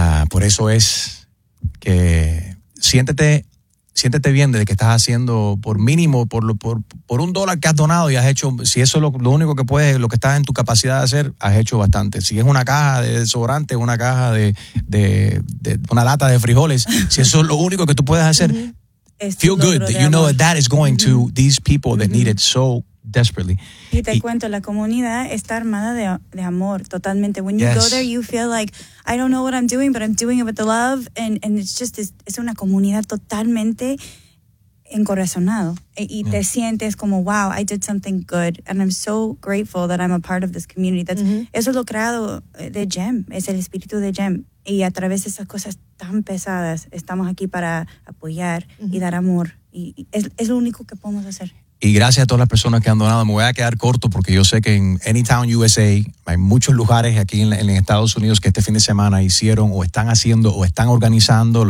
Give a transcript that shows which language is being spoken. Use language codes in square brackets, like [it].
[es] Por eso es que siéntete bien de que estás haciendo por mínimo, por un dólar que has donado y has hecho, si eso es lo único que puedes, lo que estás en tu capacidad de hacer, has hecho bastante. Si es una caja de desodorante, una caja de una lata de frijoles, si eso es lo único que tú puedes hacer, mm-hmm. [en] feel good that you know that is going mm-hmm. to these people that mm-hmm. need it so desperately. [es] Y te cuento, la comunidad está armada de amor, totalmente. [en] When you go there, you feel like, I don't know what I'm doing, but I'm doing it with the love, and it's just, [es] es una comunidad totalmente encorazonado. Y te sientes como, [en] wow, I did something good, and I'm so grateful that I'm a part of this community. That's, mm-hmm. [es] Eso es lo creado de GEM, es el espíritu de GEM. Y a través de esas cosas tan pesadas, estamos aquí para apoyar mm-hmm. y dar amor. Y es lo único que podemos hacer. Y gracias a todas las personas que han donado. Me voy a quedar corto porque yo sé que en Anytown USA hay muchos lugares aquí en Estados Unidos que este fin de semana hicieron o están haciendo o están organizando.